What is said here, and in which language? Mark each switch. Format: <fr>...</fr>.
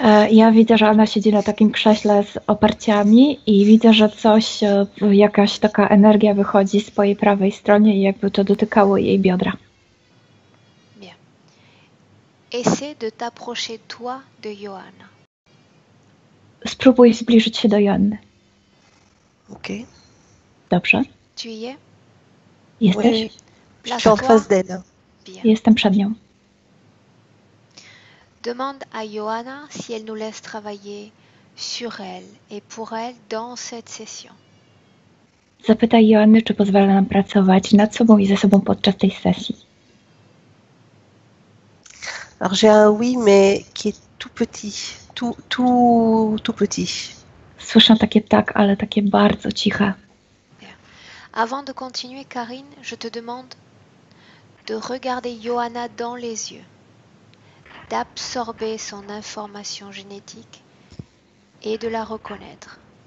<pl>Ja widzę, że ona siedzi na takim krześle z oparciami i widzę, że jakaś taka energia wychodzi z po jej prawej stronie i jakby to dotykało jej biodra.</pl> <fr>Bien. Essaie de t'approcher toi de Johanna.</fr> <pl>Spróbuj zbliżyć się do Joanny. Ok. Dobrze.</pl> <fr>Tu y es?</fr> <pl>Jesteś?</pl> <fr>Oui, je suis en face d'elle. Bien.</fr> <pl>Jestem przed nią.</pl> <fr>Demande à Johanna si elle nous laisse travailler sur elle et pour elle dans cette session.</fr> <pl>Zapytaj Joanny, czy pozwala nam pracować nad sobą i ze sobą podczas tej sesji.</pl> <fr>Alors j'ai un oui, mais qui est tout petit, tout petit.</fr> <pl>Słyszę takie tak, ale takie bardzo ciche.</pl> <fr>Avant de continuer, Karine, je te demande de regarder Johanna dans les yeux, d'absorber son information génétique et de la reconnaître.</fr>